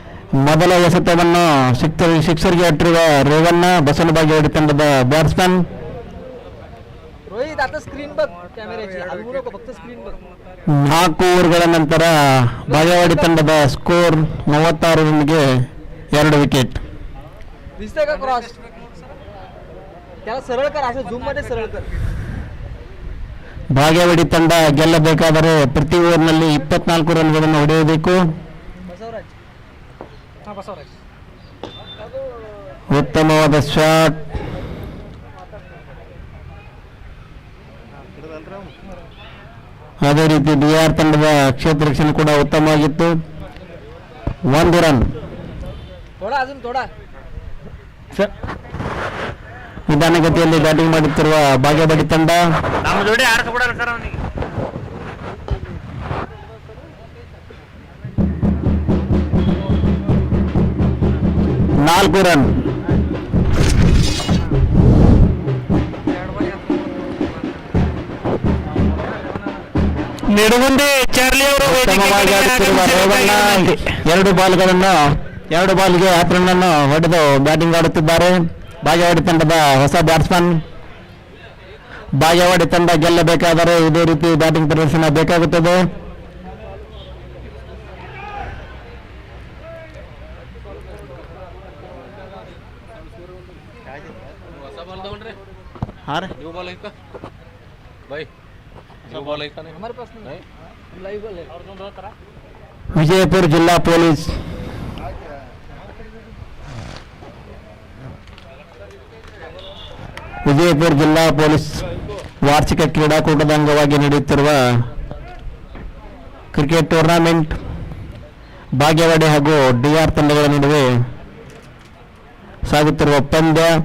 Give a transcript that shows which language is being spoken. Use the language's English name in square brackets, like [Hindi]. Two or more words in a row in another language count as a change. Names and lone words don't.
[Kannada] ಮೊದಲ ಎಸೆತವನ್ನು ಸಿಕ್ಸರ್ಗೆ ಇಟ್ಟಿರುವ ರೇವಣ್ಣ ಬಸವನಬಾಗೇವಾಡಿ ತಂಡದ ಬ್ಯಾಟ್ಸ್ಮನ್. [Marathi] रोहित आता स्क्रीन बघ कॅमेऱ्याची हलवू नको फक्त स्क्रीन बघ [Kannada] 4 ಓವರ್ಗಳ ನಂತರ ಬಾಗೇವಾಡಿ ತಂಡದ ಸ್ಕೋರ್ 36 ರನ್ಗೆ 2 ವಿಕೆಟ್. [Marathi] दिसतंय का क्रॉस त्याला सरळ कर असं झूम मध्ये सरळ कर [Kannada] ಬಾಗೇವಾಡಿ ತಂಡ ಗೆಲ್ಲಬೇಕಾದರೆ ಪ್ರತಿ ಓವರ್ನಲ್ಲಿ 24 ರನ್ಗಳನ್ನು ಹೊಡೆಯಬೇಕು. [Marathi] बसवराज हा बसवराज [Kannada] ಉತ್ತಮವಾದ ಶಾಟ್. ಅದೇ ರೀತಿ ಬಿಆರ್ ತಂಡದ ಕ್ಷೇತ್ರ ರಕ್ಷಣೆ ಕೂಡ ಉತ್ತಮವಾಗಿತ್ತು. 1 ರನ್. [Marathi] थोडा अजून थोडा [Kannada] ನಿಧಾನಗತಿಯಲ್ಲಿ ಬ್ಯಾಟಿಂಗ್ ಮಾಡುತ್ತಿರುವ ಬಾಗೇವಾಡಿ ತಂಡ ನಮ್ಮ ಜೋಡಿ ಆಡಿಸ್ಬಿಡಲ್ಲ ಸರ್ ಅವನಿಗೆ. 4 ರನ್. ನಿಡಗುಂದಿ ಚಾರ್ಲಿ ಅವರು ಉತ್ತಮವಾಗಿ ಆಡುತ್ತಿರುವ ರೇವಣ್ಣ 2 ಬಾಲ್ಗೆ 10 ರನ್ ಅನ್ನು ಹೊಡೆದು ಬ್ಯಾಟಿಂಗ್ ಆಡುತ್ತಿದ್ದಾರೆ. ಬಾಗೇವಾಡಿ ತಂಡದ ಹೊಸ ಬ್ಯಾಟ್ಸ್ಮನ್. ಬಾಗೇವಾಡಿ ತಂಡ ಗೆಲ್ಲಬೇಕಾದರೆ ಇದೇ ರೀತಿ ಬ್ಯಾಟಿಂಗ್ ಪ್ರದರ್ಶನ ಬೇಕಾಗುತ್ತದೆ. [English] new ball [Hindi] है का भाई [English] new ball [Hindi] है का नहीं हमारे पास नहीं [English] live ball [Hindi] है और दोनों तरह [Kannada] ವಿಜಯಪುರ ಜಿಲ್ಲಾ ಪೊಲೀಸ್ ವಾರ್ಷಿಕ ಕ್ರೀಡಾಕೂಟದ ಅಂಗವಾಗಿ ನಡೆಯುತ್ತಿರುವ ಕ್ರಿಕೆಟ್ ಟೂರ್ನಮೆಂಟ್ ಬಾಗೇವಾಡಿ ಹಾಗೂ ಡಿಆರ್ ತಂಡಗಳ ನಡುವೆ ಸಾಗುತ್ತಿರುವ ಪಂದ್ಯ.